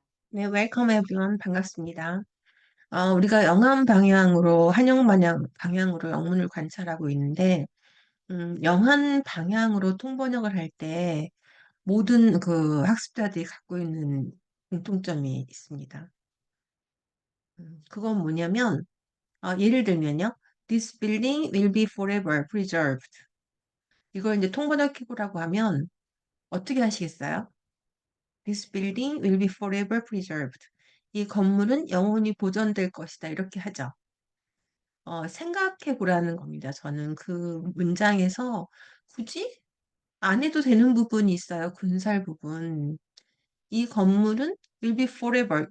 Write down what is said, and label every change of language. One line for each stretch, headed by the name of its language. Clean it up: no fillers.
Korean: 네,
English: 웰컴 에브리원
Korean: 반갑습니다. 우리가 영암 방향으로 한영 방향으로 영문을 관찰하고 있는데, 영한 방향으로 통번역을 할 때 모든 그 학습자들이 갖고 있는 공통점이 있습니다. 그건 뭐냐면, 예를 들면요,
English: This building will be forever preserved.
Korean: 이걸 이제 통번역해보라고 하면 어떻게 하시겠어요?
English: This building will be forever preserved.
Korean: 이 건물은 영원히 보존될 것이다. 이렇게 하죠. 생각해 보라는 겁니다. 저는 그 문장에서 굳이 안 해도 되는 부분이 있어요. 군살 부분. 이 건물은
English: will be forever.